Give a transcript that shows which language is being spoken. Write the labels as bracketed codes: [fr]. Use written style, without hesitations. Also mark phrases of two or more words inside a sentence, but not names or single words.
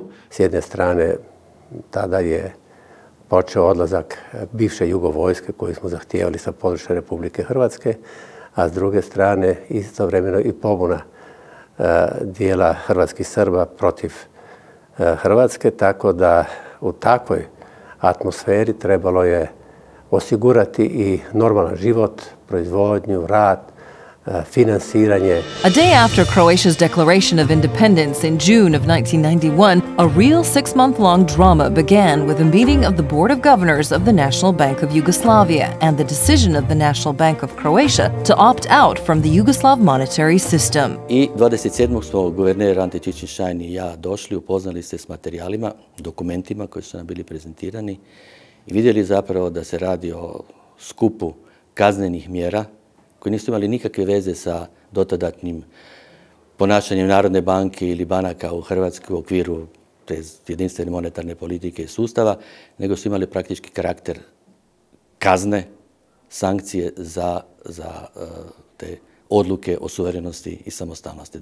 [hr] S jedne strane, tada je počeo odlazak bivše jugovojske koju smo zahtijevali sa područja Republike Hrvatske, a s druge strane istovremeno i pobuna dijela hrvatskih Srba protiv Hrvatske, tako da u takvoj atmosferi trebalo je osigurati i normalan život, proizvodnju, rad, finansiranje. [en] A day after Croatia's declaration of independence in June of 1991, a real 6-month-long drama began with a meeting of the Board of Governors of the National Bank of Yugoslavia and the decision of the National Bank of Croatia to opt out from the Yugoslav monetary system. [hr] I 27. smo guverner Ante Čičin-Šajn i ja došli, upoznali se s materijalima, dokumentima koji su nam bili prezentirani i vidjeli zapravo da se radi o skupu kaznenih mjera koji nisu imali nikakve veze sa dotadatnim ponašanjem Narodne banke ili banaka u Hrvatskoj u okviru te jedinstvene monetarne politike i sustava, nego su imali praktički karakter kazne, sankcije za te odluke o suverenosti i samostalnosti.